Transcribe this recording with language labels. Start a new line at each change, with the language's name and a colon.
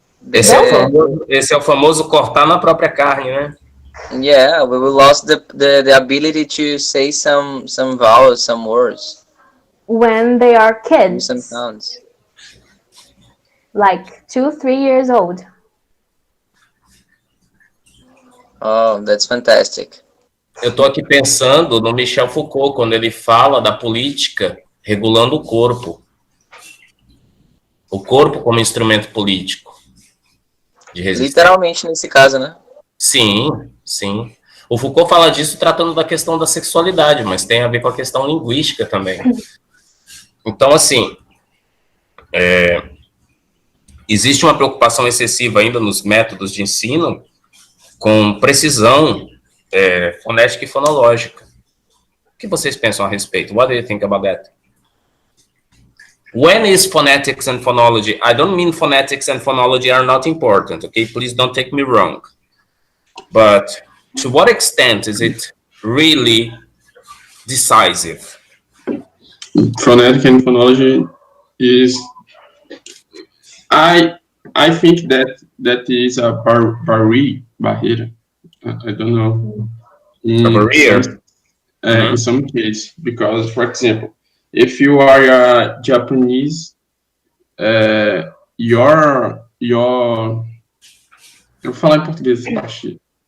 Portuguese: Esse é o famoso cortar na própria carne, né?
English: Yeah, we will lose the ability to say some vowels, some words. When they are kids. Some sounds. Like 2-3 years old. Oh, that's fantastic.
Portuguese: Eu tô aqui pensando no Michel Foucault, quando ele fala da política regulando o corpo. O corpo como instrumento político. De resistência. Literalmente nesse caso, né? Sim, sim. O Foucault fala disso tratando da questão da sexualidade, mas tem a ver com a questão linguística também. Então, assim, existe uma preocupação excessiva ainda nos métodos de ensino com precisão fonética e fonológica. O que vocês pensam a respeito?
English: What do you think about that? When is phonetics and phonology? I don't mean phonetics and phonology are not important, okay? Please don't take me wrong. But to what extent is it really decisive? Phonetic and phonology is, I think that is a barrier. I don't know. A barrier? In some case, because, for example, if you are a Japanese
Portuguese: eu vou falar em português essa parte.